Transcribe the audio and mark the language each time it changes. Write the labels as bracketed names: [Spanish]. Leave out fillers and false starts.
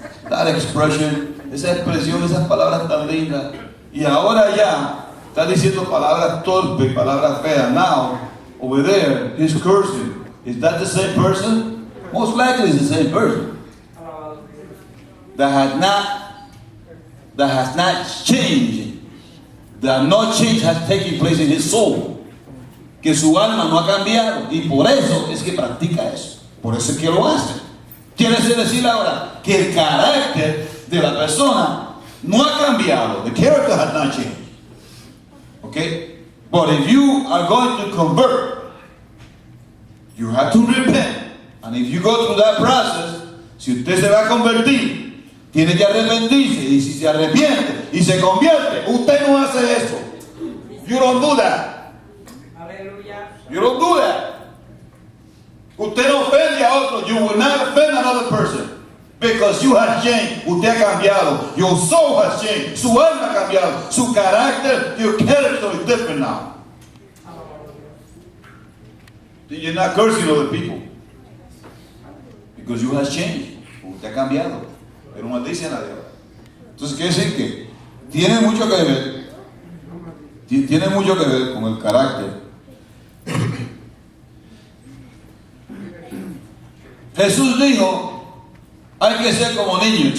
[English] That expression, [Spanish] esa expresión, esas palabras tan lindas. Y ahora ya está diciendo palabras torpes, palabras feas. [English] Now, over there, he's cursing. Is that the same person? Most likely it's the same person. That has not changed. That no change has taken place in his soul. [Spanish] Que su alma no ha cambiado. Y por eso es que practica eso. Por eso es que lo hace. Quiere decir ahora que el carácter de la persona no ha cambiado. [English] The character has not changed. Okay? But if you are going to convert, you have to repent. And if you go through that process, [Spanish] si usted se va a convertir, tiene que arrepentirse. Y si se arrepiente y se convierte, usted no hace eso. [English] You don't do that. You don't do that. [Spanish] Usted no ofende a otro. [English] You will not offend another person. Because you have changed. [Spanish] Usted ha cambiado. [English] Your soul has changed. [Spanish] Su alma ha cambiado. Su carácter, [English] your character is different now. You're not cursing other people. Because you have changed. [Spanish] Usted ha cambiado. Pero no dice nadie. Entonces quiere decir que tiene mucho que ver. Tiene mucho que ver con el carácter. Jesús dijo, hay que ser como niños.